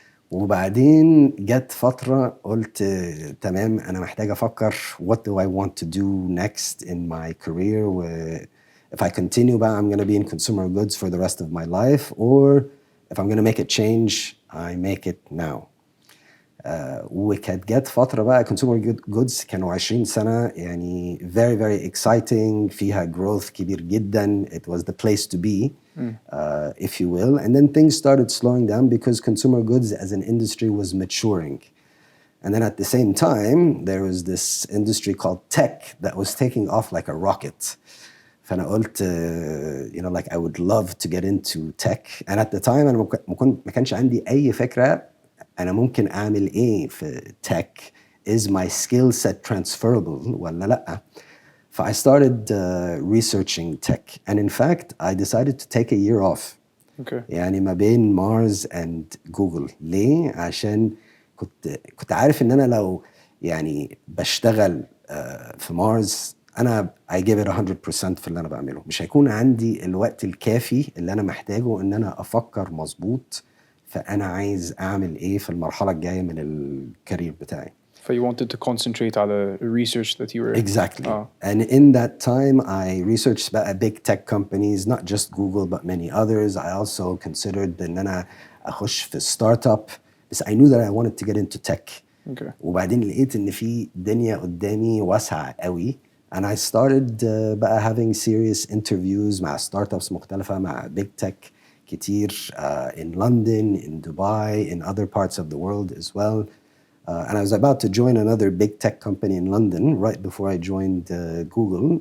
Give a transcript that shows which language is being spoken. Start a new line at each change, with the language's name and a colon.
Arabic: وبعدين جت فترة قلت تمام أنا محتاج أفكر
English: what do I want to do next in my career. If I continue بقى I'm going to be in consumer goods for the rest of my life, or if I'm going to make a change, I make it now.
Arabic: وكانت جت فترة بقى consumer goods كانوا 20 سنة يعني
English: very very exciting
Arabic: فيها growth كبير جدا.
English: It was the place to be, if you will. And then things started slowing down because consumer goods as an industry was maturing. And then at the same time, there was this industry called tech that was taking off like a rocket.
Arabic: فأنا قلت
English: you know like I would love to get into tech. And at the time أنا ما كانش عندي أي فكرة أنا ممكن أعمل إيه في tech. Is my skill set transferable
Arabic: ولا لأ؟
English: I started researching tech. And in fact I decided to take a year off.
Arabic: يعني ما بين
English: Mars and Google.
Arabic: ليه؟ عشان كنت عارف إن أنا لو يعني بشتغل في Mars أنا
English: I give it 100%
Arabic: في اللي أنا بعمله. مش هيكون عندي الوقت الكافي اللي أنا محتاجه إن أنا أفكر مظبوط فأنا عايز أعمل إيه في المرحلة الجاية من الكارير بتاعي.
English: You wanted to concentrate على research that you were... Exactly. And in that time I researched big tech companies, not just Google but many others. I also considered
Arabic: إن أنا أخش في
English: startup. بس I knew that I wanted to get into tech.
Arabic: وبعدين لقيت إن في دنيا قدامي واسعة قوي.
English: And I started بقى having serious interviews مع startups مختلفة مع big tech كتير in London, in Dubai, in other parts of the world as well. And I was about to join another big tech company in London right before I joined Google.